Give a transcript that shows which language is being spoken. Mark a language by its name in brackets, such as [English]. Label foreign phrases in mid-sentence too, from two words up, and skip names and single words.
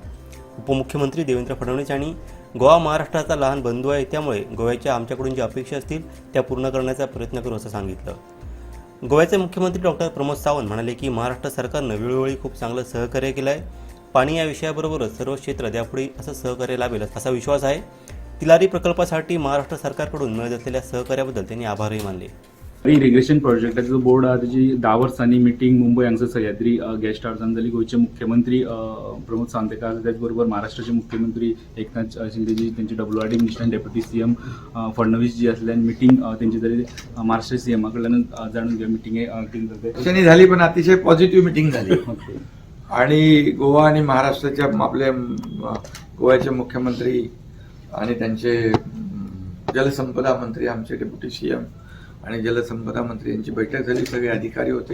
[Marathi] उपमुख्यमंत्री देवेंद्र फडणवीस यांनी गोवा महाराष्ट्राचा लहान बंधू आहे, त्यामुळे गोव्याच्या आमच्याकडून ज्या अपेक्षा असतील त्या पूर्ण करण्याचा प्रयत्न करू असं सांगितलं. गोव्याचे मुख्यमंत्री डॉक्टर प्रमोद सावंत म्हणाले की महाराष्ट्र सरकारनं वेळोवेळी खूप चांगलं सहकार्य केलं आहे. पाणी या विषयाबरोबरच सर्व क्षेत्रात यापुढे असं सहकार्य लाभेल असा विश्वास आहे. तिलारी प्रकल्पासाठी महाराष्ट्र सरकारकडून मिळत असलेल्या सहकार्याबद्दल त्यांनी आभारही मानले. [Konkani] इरिगेशन प्रोजेक्टाचो जो बोर्ड आहा तेजी 10 वर्सांनी मिटींग मुंबय हांगसर सह्याद्री गेस्ट हावसान जाली. गोंयचे मुख्यमंत्री प्रमोद सावंत त्याच बरोबर महाराष्ट्राचे मुख्यमंत्री एकनाथ शिंदेजी, त्यांचे [English] WRD minister deputy CM [Konkani] फडणवीस जी आसल्यान मिटींग तेंची जाली. महाराष्ट्र CM कडल्यान जाणून घेवया मिटींगे केली जाते [Marathi] झाली, पण अतिशय [English] positive meeting [Marathi] झाली. आणि गोवा आणि महाराष्ट्राच्या आपले गोव्याचे मुख्यमंत्री आणि त्यांचे जलसंपदा मंत्री, आमचे [English] deputy CM [Marathi] आणि जलसंपदा मंत्री यांची बैठक झाली. सगळे अधिकारी होते.